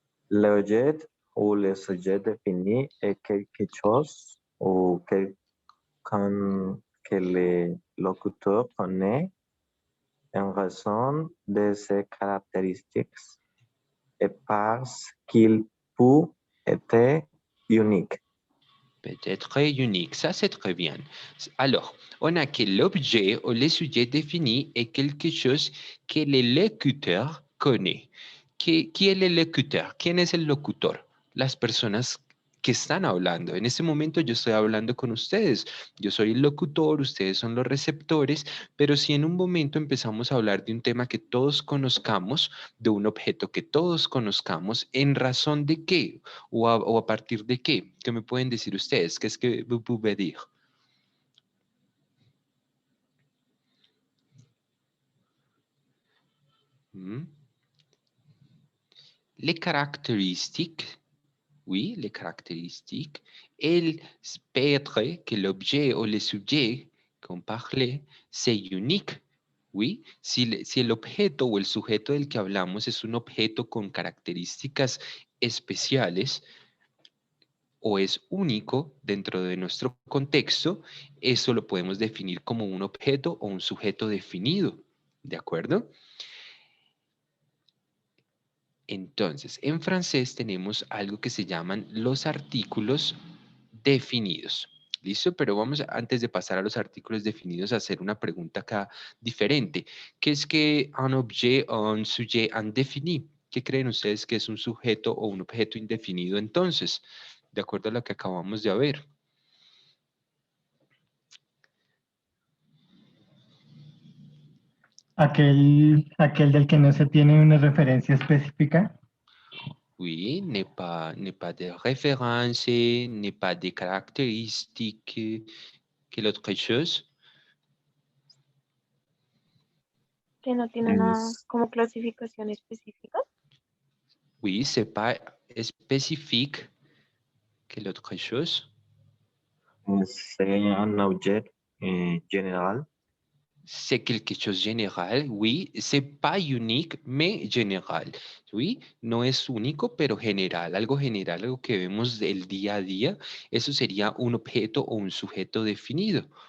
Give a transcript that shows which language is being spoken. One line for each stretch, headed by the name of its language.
French: L'objet ou le sujet défini est quelque chose ou quelqu'un que le locuteur connaît en raison de ses caractéristiques et parce qu'il peut être unique. Peut-être unique, ça c'est très bien. Alors, on a que l'objet ou le sujet défini est quelque chose que le locuteur connaît.
Spanish: ¿Qui es el locutor? ¿Quién es el locutor? Las personas que están hablando. En este momento yo estoy hablando con ustedes. Yo soy el locutor, ustedes son los receptores, pero si en un momento empezamos a hablar de un tema que todos conozcamos, de un objeto que todos conozcamos, ¿en razón de qué? O a partir de qué? ¿Qué me pueden decir ustedes? ¿Qué es que
French: vous pouvez dire? ¿Mm? Les caractéristiques, oui, les caractéristiques, elles peut être que l'objet ou le sujet qu'on parlait, c'est unique. Oui,
Spanish: si el objeto o el sujeto del que hablamos es un objeto con características especiales, o es único dentro de nuestro contexto, eso lo podemos definir como un objeto o un sujeto definido, ¿de acuerdo? Entonces, en francés tenemos algo que se llaman los artículos definidos. ¿Listo? Pero vamos, antes de pasar a los artículos definidos, a hacer una pregunta acá diferente. ¿Qué es que un objet o
French: un sujet indéfini?
Spanish: ¿Qué creen ustedes que es un sujeto o un objeto indefinido entonces? De acuerdo a lo que acabamos de ver. Aquel del que no se tiene una referencia específica.
French: Oui, n'est pas de référence, n'est pas de caractéristiques. Quelle autre chose?
Spanish: Que no tiene una Es, como clasificación específica.
French: Oui, c'est pas spécifique. Quelle autre chose? c'est un objet général. C'est quelque chose de général, oui. C'est pas unique, mais général.
Spanish: Oui, no es único, pero general. Algo general, algo que vemos del día a día. Eso sería un objeto o un sujeto definido.